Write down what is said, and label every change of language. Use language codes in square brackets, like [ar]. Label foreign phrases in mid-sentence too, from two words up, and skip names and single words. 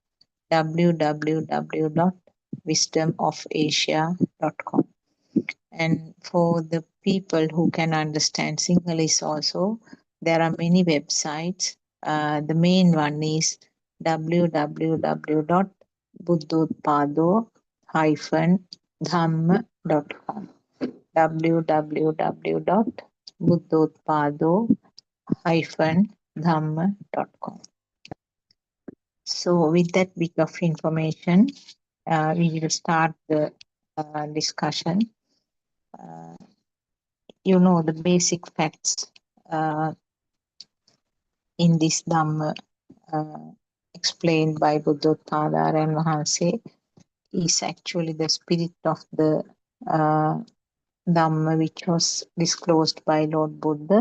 [en] www.wisdomofasia.com. And for the people who can understand Sinhalese also, there are many websites. The main one is www.buddothpado-dhamma.com. www.buddothpado-dhamma.com. So with that bit of information, we will start the discussion. You know the basic facts in this Dhamma explained by Buddothpada and Mahanse is actually the spirit of the Dhamma which was disclosed by Lord Buddha.